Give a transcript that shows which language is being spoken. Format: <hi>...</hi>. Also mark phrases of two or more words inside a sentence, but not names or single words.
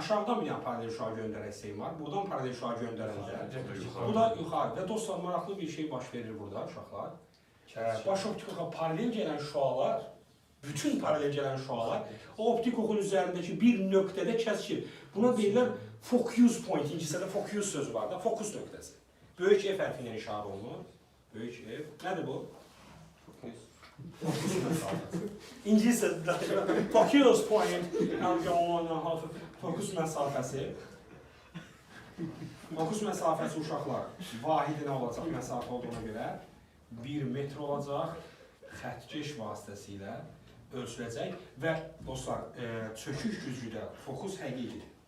<az>Aşağıdan bir paralel şüa göndərən hissəyim var. Buradan paralel şüa göndərəndə bu da yuxarı. Və dostlar, maraqlı bir şey baş verir burada uşaqlar. Baş optik oxa paralel gələn şüalar, bütün paralel gələn şüalar o optik oxun üzərindəki bir nöqtədə kəsilir. Buna deyirlər</az> <en>focus point,</en> <az>ingiliscədə focus sözü var da, fokus nöqtəsi. Böyük F hərfi ilə işarə olunur. Böyük F. Nədir bu? Fokus nöqtəsi. İngiliscə danışıram.</az> <en>Focus point,</en> <az>fokus məsafəsi. Fokus məsafəsi uşaqlar vahidinə olacaq məsafə olduğuna görə 1 metr olacaq, xəttkeş vasitəsilə ölçüləcək və dostlar, çökük güzgüdə fokus həqiqidir.</az>